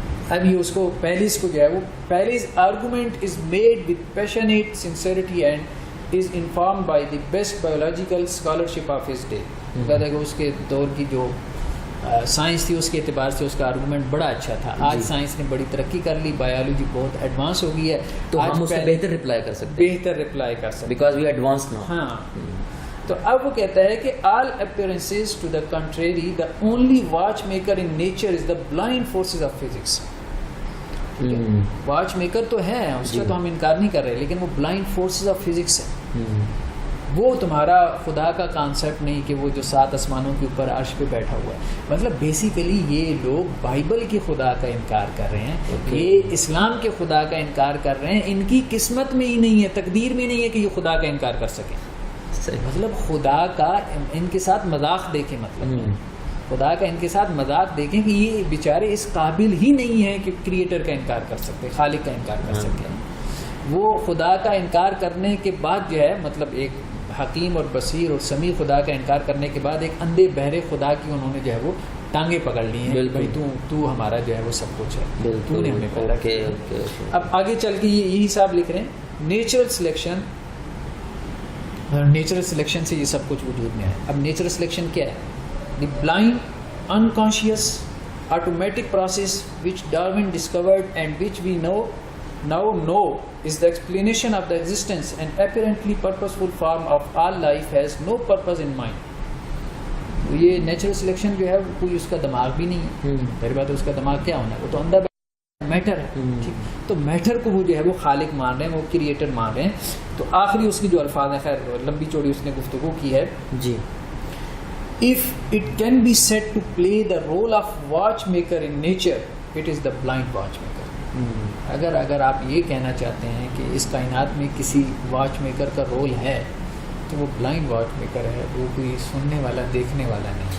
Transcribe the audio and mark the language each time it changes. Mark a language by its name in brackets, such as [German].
[Urdu] اب یہ اس کو پہلیز کو جو ہے وہ [English] Paley's argument is made with passionate sincerity and is informed by the best biological scholarship of his day. [Urdu] کہتا ہے کہ اس کے دور کی جو سائنس تھی اس کے اعتبار سے اس کا آرگومنٹ بڑا اچھا تھا. آج سائنس نے بڑی ترقی کر لی, بایولوجی بہت ایڈوانس ہو گئی ہے, تو ہم اس سے بہتر رپلائی کر سکتے ہیں, بہتر رپلائی کر سکتے ہیں [English] Because we advance now. [Urdu] ہاں. تو اب وہ کہتا ہے کہ [English] All appearances to the contrary the only watch maker in nature is the blind forces of physics. [Urdu] Watch maker تو ہے, اس کا تو ہم انکار نہیں کر رہے, لیکن وہ بلائنڈ فورسز آف فزکس ہے. وہ تمہارا خدا کا کانسیپٹ نہیں کہ وہ جو 7 آسمانوں کے اوپر عرش پہ بیٹھا ہوا ہے. مطلب بیسیکلی یہ لوگ بائبل کے خدا کا انکار کر رہے ہیں, یہ اسلام کے خدا کا انکار کر رہے ہیں. ان کی قسمت میں ہی نہیں ہے, تقدیر میں نہیں ہے کہ یہ خدا کا انکار کر سکیں. مطلب خدا کا ان کے ساتھ مذاق دیکھیں, مطلب خدا کا ان کے ساتھ مذاق دیکھیں کہ یہ بیچارے اس قابل ہی نہیں ہیں کہ کریٹر کا انکار کر سکتے, خالق کا انکار کر سکتے ہیں. وہ خدا کا انکار کرنے کے بعد جو ہے مطلب ایک حکیم اور بصیر اور سمیع خدا کا انکار کرنے کے بعد ایک اندھے بہرے خدا کی انہوں نے جو ہے وہ ٹانگیں پکڑ لی ہیں. بھائی تو ہمارا جو ہے وہ سب کچھ ہے, تو نے ہمیں پیدا کیا. اب آگے چل کے یہی حساب لکھ رہے ہیں, نیچرل سلیکشن. نیچرل سلیکشن سے یہ سب کچھ وجود میں ہے. اب نیچرل سلیکشن کیا ہے؟ [English] The blind unconscious automatic process which Darwin discovered and which we now know is the explanation of the existence and apparently purposeful form of all life has no purpose in mind. [Urdu] یہ natural selection جو ہے کوئی اس کا دماغ بھی نہیں ہے. پہلی بات ہے اس کا دماغ کیا ہونا ہے, وہ تو اندھا میٹر ہے. تو میٹر کو وہ جو ہے وہ خالق مان رہے ہیں, وہ کریٹر مان رہے ہیں. تو آخری اس کی جو الفاظ ہیں, خیر لمبی چوڑی اس نے گفتگو کی ہے. جی [English] if it can be said to play the role of watchmaker in nature, it is the blind watchmaker. [Urdu] اگر آپ یہ کہنا چاہتے ہیں کہ اس کائنات میں کسی واچ میکر کا رول ہے تو وہ بلائنڈ واچ میکر ہے, وہ کوئی سننے والا دیکھنے والا نہیں.